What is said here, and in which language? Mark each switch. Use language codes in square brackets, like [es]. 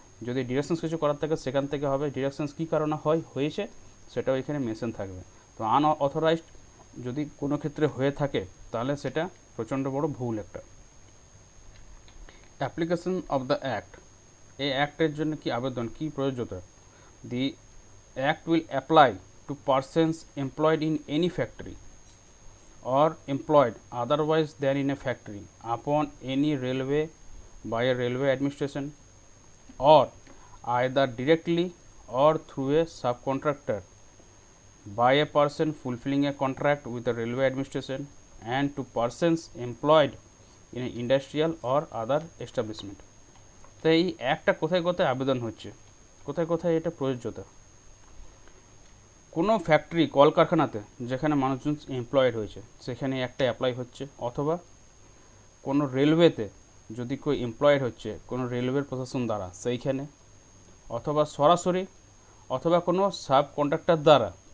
[bn] যদি ডিডাকশনস কিছু করার থাকে সেখান থেকে হবে। ডিডাকশনস কী কারণে হয়েছে সেটাও এখানে মেনশন থাকবে। তো আনঅথরাইজড যদি কোনো ক্ষেত্রে হয়ে থাকে তাহলে সেটা প্রচণ্ড বড় ভুল একটা। অ্যাপ্লিকেশন অফ দ্য অ্যাক্ট, এই অ্যাক্টের জন্য কি আবেদন, কি প্রযোজ্যতা? [en] The act will apply to persons employed in any factory or employed otherwise than in a factory upon any railway by a railway administration or either directly or through a subcontractor by a person fulfilling a contract with the railway administration and to persons employed in an industrial or other establishment। [bn] তো এই একটা কোথায় কোথায় আবেদন হচ্ছে, কোথায় কোথায় এটা প্রযোজ্যতা? কোনো ফ্যাক্টরি কলকারখানাতে যেখানে মানুষজন এমপ্লয়েড হয়েছে সেখানে একটা অ্যাপ্লাই হচ্ছে, অথবা কোনো রেলওয়েতে যদি কেউ এমপ্লয়েড হচ্ছে কোনো রেলওয়ের প্রশাসন দ্বারা সেইখানে, অথবা সরাসরি, অথবা কোনো সাব কন্ট্রাক্টর দ্বারা।